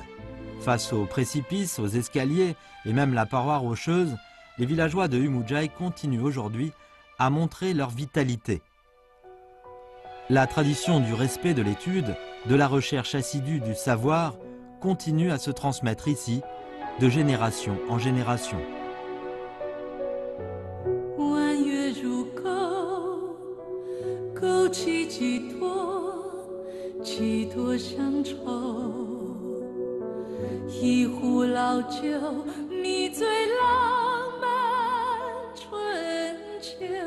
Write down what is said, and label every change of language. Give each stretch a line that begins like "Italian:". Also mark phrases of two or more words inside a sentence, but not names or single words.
French: Face aux précipices, aux escaliers et même la paroi rocheuse, les villageois de Umujai continuent aujourd'hui à montrer leur vitalité. La tradition du respect de l'étude, de la recherche assidue du savoir, continue à se transmettre ici, de génération en génération.
Chinese: 弯月如钩，钩起几多乡愁。一壶老酒，迷醉浪漫春秋。